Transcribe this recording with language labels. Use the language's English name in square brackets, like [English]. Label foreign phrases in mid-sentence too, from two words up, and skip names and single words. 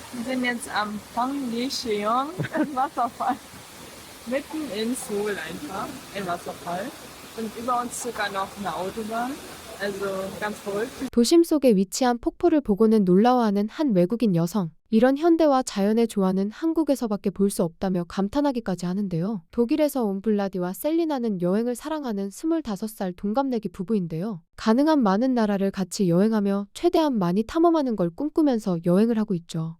[German] Wir sind jetzt am Pangyecheon Wasserfall. Mitten in Seoul einfach, ein Wasserfall. Und über uns sogar noch eine Autobahn. Also ganz verrückt. [Korean] 도심 속에 위치한 폭포를 보고는 놀라워하는 한 외국인 여성. 이런 현대와 자연의 조화는 한국에서밖에 볼 수 없다며 감탄하기까지 하는데요. 독일에서 온 블라디와 셀리나는 여행을 사랑하는 25살 동갑내기 부부인데요. 가능한 많은 나라를 같이 여행하며 최대한 많이 탐험하는 걸 꿈꾸면서 여행을 하고 있죠.